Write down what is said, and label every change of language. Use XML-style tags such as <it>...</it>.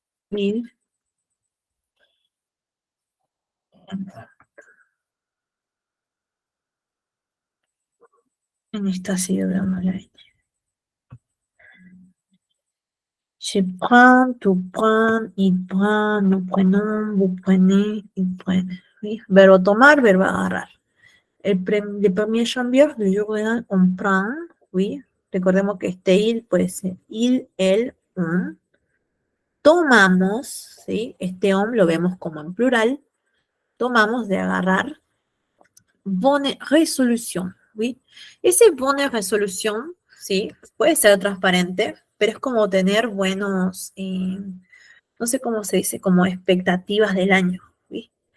<fr>Il.</fr> <es>En esta ha sido de manera.</es> <fr>Je prends, tu prends, il prend, nous prenons, vous prenez, ils prennent. ¿Sí?</fr> <es>Verbo tomar, verbo agarrar.</es> <fr>El premier janvier, le jour de l'an, on prend, oui.</fr> <es>Recordemos que este il puede ser il, el, un. Tomamos, ¿sí? Este on lo vemos como en plural. Tomamos de agarrar.</es> <fr>Bonne résolution,</fr> <es>¿sí? Ese</es> <fr>bonne résolution,</fr> <es>¿sí? Puede ser transparente, pero es como tener buenos, no sé cómo se dice, como expectativas del año, ¿sí?</es>